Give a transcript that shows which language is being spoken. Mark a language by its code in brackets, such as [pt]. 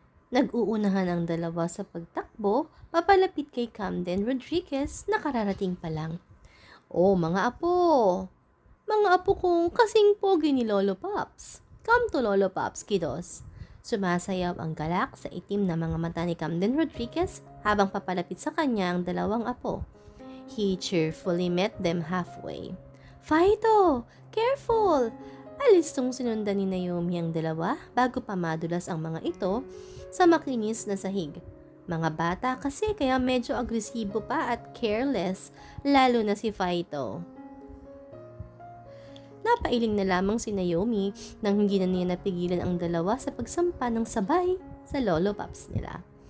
[tl] Nag-uunahan ang dalawa sa pagtakbo papalapit kay Camden Rodriguez na kararating pa lang. Oh, mga apo! Mga apo kong kasing pogi ni Lolo Pops. [en] Come to Lolo Pops, kiddos. [tl] Sumasayaw ang galak sa itim na mga mata ni Camden Rodriguez habang papalapit sa kanya ang dalawang apo. [en] He cheerfully met them halfway. Fido! Careful! [tl] Alistong sinundan ni Naomi ang dalawa bago pa madulas ang mga ito sa makinis na sahig. Mga bata kasi kaya medyo agresibo pa at careless, lalo na si Fido. Napailing na lamang si Naomi nang hindi na niya napigilan ang dalawa sa pagsampa ng sabay sa Lolo Pops nila.